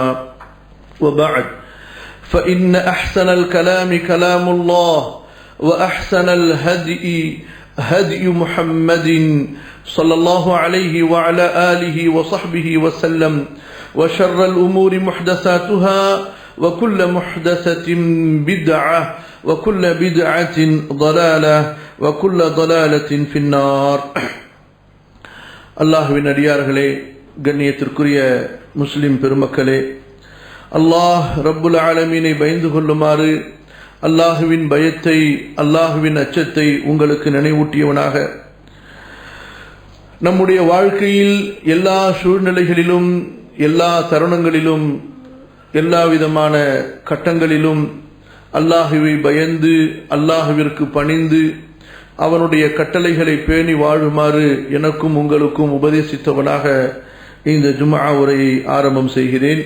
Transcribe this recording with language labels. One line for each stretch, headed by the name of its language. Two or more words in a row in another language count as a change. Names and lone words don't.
Arabic: وبعد فإن أحسن الكلام كلام الله وأحسن الهدي هدي محمد صلى الله عليه وعلى آله وصحبه وسلم وشر الأمور محدثاتها وكل محدثة بدعة وكل بدعة ضلالة وكل ضلالة في النار.
Tamil: அல்லாஹ்வின் அடியார்களே, கண்ணியத்திற்குரிய முஸ்லிம் பெருமக்களே,
Arabic: الله رب العالمين
Tamil: பயந்து கொள்ளுமாறு அல்லாஹுவின் பயத்தை, அல்லாஹுவின் அச்சத்தை உங்களுக்கு நினைவூட்டியவனாக நம்முடைய வாழ்க்கையில் எல்லா சூழ்நிலைகளிலும், எல்லா தருணங்களிலும், எல்லா விதமான கட்டங்களிலும் அல்லாஹுவை பயந்து, அல்லாஹுவிற்கு பணிந்து, அவனுடைய கட்டளைகளை பேணி வாழுமாறு எனக்கும் உங்களுக்கும் உபதேசித்தவனாக இந்த ஜும்ஆ உரையை ஆரம்பம் செய்கிறேன்.